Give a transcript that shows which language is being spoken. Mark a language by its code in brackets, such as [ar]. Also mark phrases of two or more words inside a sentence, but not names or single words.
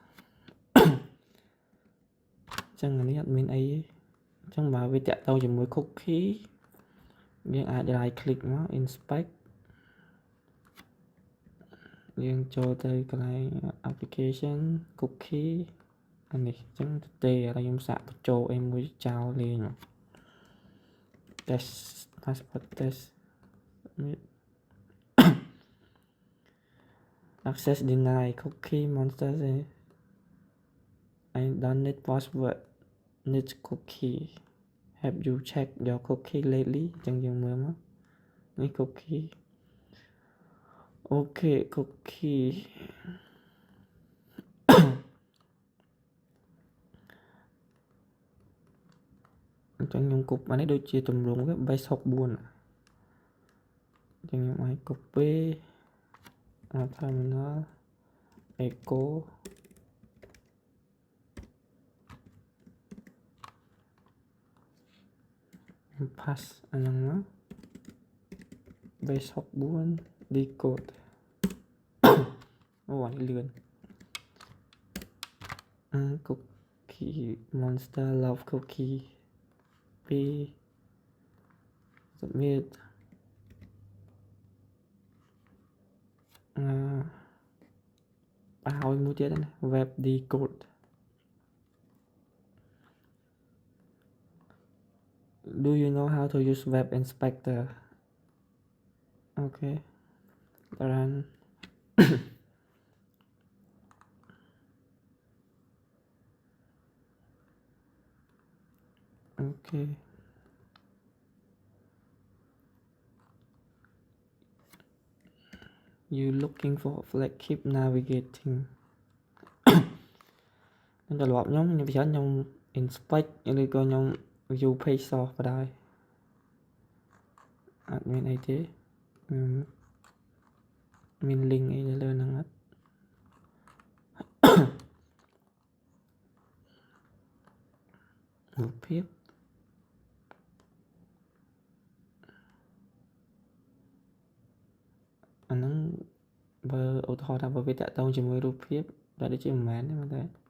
[km] ចឹងនេះអត់មានអីទេចឹងបើវាតាក់ទងជាមួយ cookie យើងអាច [en] right click [km] មក inspect យើងចូលទៅកន្លែង [en] application cookie [km] អានេះចឹងទេឥឡូវខ្ញុំសាកបញ្ចូលអីមួយចោលលេង [en] test passport test access denied cookie monster I don't need password need cookie have you checked your cookie lately [km] ចឹងយើងមើលមកនេះ [en] cookie អូខេ cookie [km] អញ្ចឹងខ្ញុំគប់អានេះដូចជាទម្រង់វា base 64អញ្ចឹងខ្ញុំអាច [en] copy terminal echo [km] pass អាហ្នឹងមក [en] base 64 decode [km] អូអានេះលឿន [en] cookie monster love cookie 2 submit [km] បើឲ្យមួយទៀតណា [en] web decode do you know how to use web inspector okay run okay you looking for flag keep navigating [km] ខ្ញុំត្រឡប់ខ្ញុំប្រហែលខ្ញុំ inspect ឬក៏ខ្ញុំ [en] view page source [km] ក៏ដោយអត់មានអីទេ មាន link អីនៅលើហ្នឹងអត់រូបភាពអាហ្នឹងបើឧទាហរណ៍ថាបើវាតាក់ទងជាមួយរូបភាពតែដូចជាមិនមែនទេមើលតែ